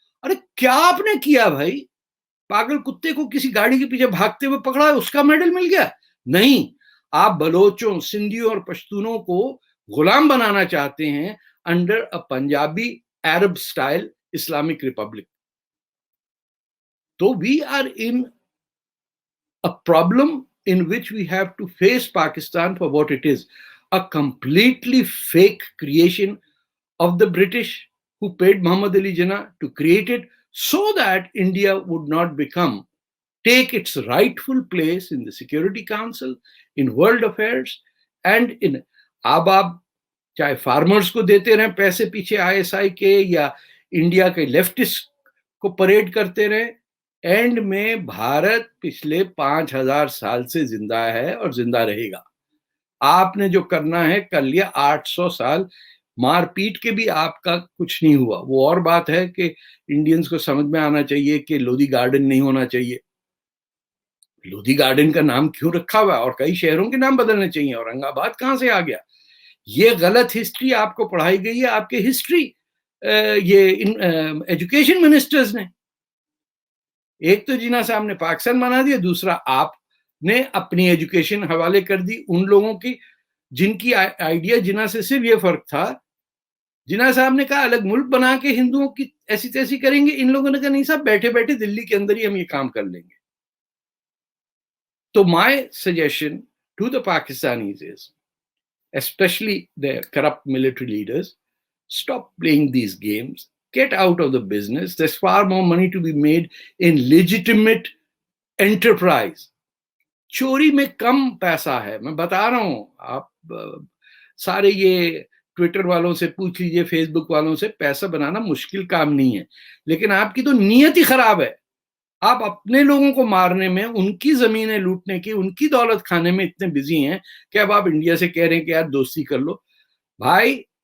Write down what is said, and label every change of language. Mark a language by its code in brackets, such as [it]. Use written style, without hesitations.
[ur] ارے کیا آپ نے کیا بھائی؟ پاگل کتے کو کسی گاڑی کے پیچھے بھاگتے ہوئے پکڑا, اس کا میڈل مل گیا؟ نہیں, آپ بلوچوں, سندھیوں اور پشتونوں کو غلام بنانا چاہتے ہیں [en] Under a Punjabi Arab style Islamic republic. [ur] تو [en] we are in a problem in which we have to face Pakistan for what it is, a completely fake creation of the British who paid Muhammad Ali Jinnah to create it so that India would not take its rightful place in the Security Council, in world affairs, and in [ur] اب آپ چاہے farmers کو دیتے رہیں پیسے پیچھے ISI کے, یا انڈیا کے لیفٹسٹ کو پریڈ کرتے رہیں, اینڈ میں بھارت پچھلے 5000 سال سے زندہ ہے اور زندہ رہے گا. آپ نے جو کرنا ہے کر لیا. 800 سال مار پیٹ کے بھی آپ کا کچھ نہیں ہوا. وہ اور بات ہے کہ انڈینز کو سمجھ میں آنا چاہیے کہ لودھی گارڈن نہیں ہونا چاہیے. لودھی گارڈن کا نام کیوں رکھا ہوا ہے؟ اور کئی شہروں کے نام بدلنے چاہیے. اورنگ آباد کہاں سے آ گیا؟ یہ غلط ہسٹری آپ کو پڑھائی گئی ہے آپ کے ہسٹری یہ ایجوکیشن منسٹرز نے. ایک تو جناح صاحب نے پاکستان بنا دیا, دوسرا آپ نے اپنی ایجوکیشن حوالے کر دی ان لوگوں کی جن کی آئیڈیا جناح سے صرف یہ فرق تھا. جناح صاحب نے کہا الگ ملک بنا کے ہندوؤں کی ایسی تیسی کریں گے, ان لوگوں نے کہا نہیں صاحب بیٹھے بیٹھے دلی کے اندر ہی ہم یہ کام کر لیں گے. تو [en] my suggestion to the Pakistanis is, especially the corrupt military leaders, stop playing these games, get out of the business. There's far more money to be made in legitimate enterprise. [ur] چوری میں کم پیسہ ہے, میں بتا رہا ہوں. آپ سارے یہ ٹویٹر والوں سے پوچھ لیجئے, فیس بک والوں سے, پیسہ بنانا مشکل کام نہیں ہے, لیکن آپ کی تو نیت ہی خراب ہے. آپ اپنے لوگوں کو مارنے میں, ان کی زمینیں لوٹنے کی, ان کی دولت کھانے میں اتنے بزی ہیں کہ اب آپ انڈیا سے کہہ رہے ہیں کہ یار دوستی کر لو بھائی.